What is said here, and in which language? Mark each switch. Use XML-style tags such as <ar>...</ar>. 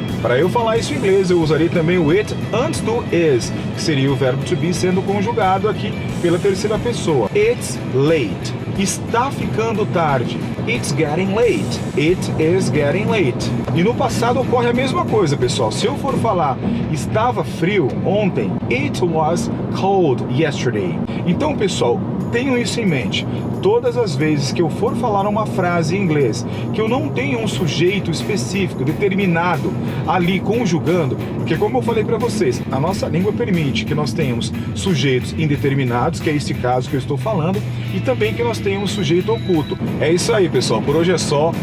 <pt>Para eu falar isso em inglês, eu usarei também o it antes do is, que seria o verbo to be sendo conjugado aqui pela terceira pessoa.</pt> <en>It's late.</en> <pt>Está ficando tarde.</pt> <en>It's getting late. It is getting late.</en> <pt>E no passado ocorre a mesma coisa, pessoal. Se eu for falar estava frio ontem,</pt> <en>it was cold yesterday.</en> <pt>Então, pessoal, tenham isso em mente. Todas as vezes que eu for falar uma frase em inglês, que eu não tenho um sujeito específico, determinado, ali conjugando, porque como eu falei para vocês, a nossa língua permite que nós tenhamos sujeitos indeterminados, que é esse caso que eu estou falando, e também que nós tenhamos sujeito oculto. É isso aí, pessoal. Por hoje é só.</pt>